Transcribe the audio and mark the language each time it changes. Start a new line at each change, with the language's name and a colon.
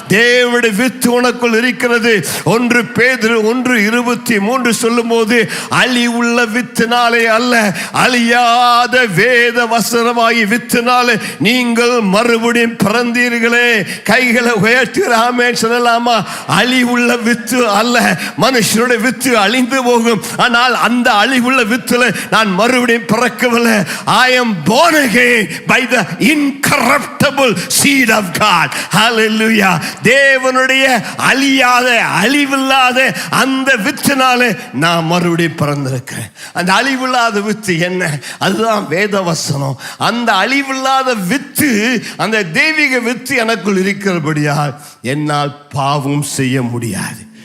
Tamil: தேவனுடைய வித்து உனக்குள் இருக்கிறது. 1 பேதுரு 1:23 சொல்லும் போது, அழிவுள்ள வித்தினாலே அல்ல, அழியாத வேத வசனமாகி வித்தினாலே நீங்கள் மறுபடியும் பிறந்தீர்களே. கைகளை உயர்த்தி ஆமென் சொல்லலாமா? அழிவுள்ள வித்து அல்ல. மனுஷனுடைய வித்து அழிந்து போகும், ஆனால் அந்த அழிவுள்ள வித்துல நான் மறுபடியும் பிறக்கவில்லை.
English: I am born again by the incorruptible seed of God. Hallelujah.
Tamil: தேவனுடைய அழியாத அழிவில்லாத அந்த வித்தினாலே நான் மறுபடியும் பிறந்திருக்கிறேன். அந்த அழிவில்லாத வித்து என்ன? அதுதான் வேத வசனம். அந்த அழிவில்லாத வித்து, அந்த தெய்வீக வித்து எனக்குள் இருக்கிறபடியால் என்னால் பாவம் செய்ய முடியாது.